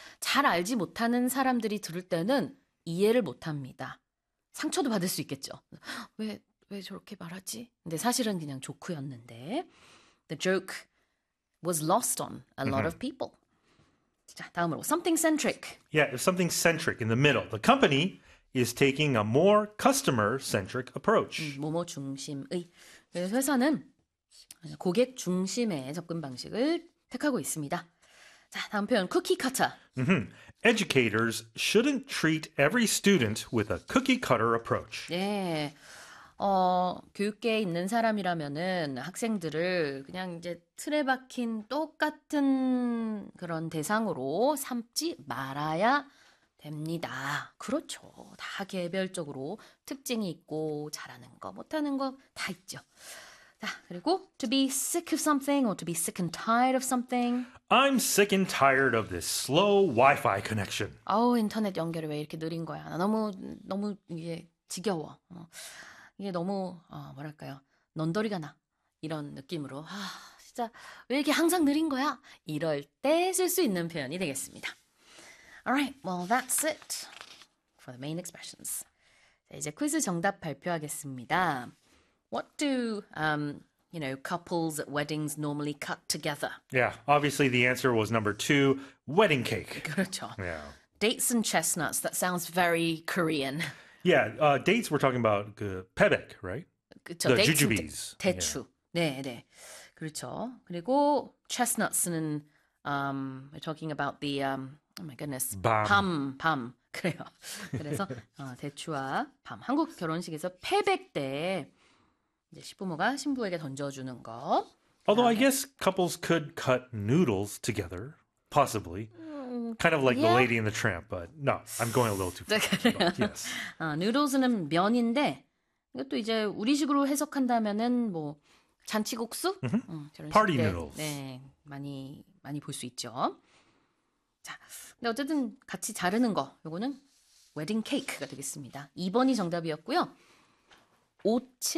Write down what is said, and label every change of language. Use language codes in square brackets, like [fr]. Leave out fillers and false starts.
[ko] 잘 알지 못하는 사람들이 들을 때는 이해를 못합니다. 상처도 받을 수 있겠죠. 왜 저렇게 말하지? 근데 사실은 그냥 조크였는데. [en] The joke was lost on a lot of people. [ko] 자, 다음으로 something centric. [en] Yeah, there's something centric in the middle. The company is taking a more customer-centric approach. [ko] 뭐뭐 중심의. 그래서 회사는 고객 중심의 접근 방식을 택하고 있습니다. 자, 다음 표현 쿠키 커터. [en] Educators shouldn't treat every student with a cookie-cutter approach. [ko] 네. 교육계에 있는 사람이라면은 학생들을 그냥 이제 틀에 박힌 똑같은 그런 대상으로 삼지 말아야 됩니다. 그렇죠. 다 개별적으로 특징이 있고 잘하는 거, 못하는 거다 있죠. 자, 그리고 [en] to be sick of something or to be sick and tired of something. I'm sick and tired of this slow Wi-Fi connection. [ko] 아우, 인터넷 연결이 왜 이렇게 느린 거야? 나 너무 이게 지겨워. 이게 너무 뭐랄까요? 넌더리가 나. 이런 느낌으로 진짜 왜 이렇게 항상 느린 거야? 이럴 때쓸수 있는 표현이 되겠습니다. [en] Alright, well, that's it for the main expressions. [ko] 자, 이제 퀴즈 정답 발표하겠습니다. [en] What do couples at weddings normally cut together? Yeah, obviously the answer was number two, wedding cake. [ko] 그렇죠. [en] Dates and chestnuts. That sounds very Korean. �ates, we're talking about 그 페백, right? [ko] 그렇죠. [en] The [ko] Dates는 [en] jujubes. [ko] 대추. 네. 그렇죠. 그리고 chestnuts는 [en] we're talking about the oh my goodness. [ko] 밤. 밤. 그래요. 그래서 대추와 밤. 한국 결혼식에서 페백 때 이제 시부모가 신부에게 던져주는 거. [en] Although I [ko] 다음에. [en] guess couples could cut noodles together, possibly. Kind of like the lady and the tramp, but no, I'm going a little too far. But yes. [ko] 누도스는 면인데 이것도 이제 우리 식으로 해석한다면은 뭐 잔치국수? [en] Party [ko] 결혼식 때 [en] noodles. [ko] 많이 볼수 있죠. 자, 근데 어쨌든 같이 자르는 거 요거는 웨딩 케이크가 되겠습니다. 2번이 정답이었고요. 57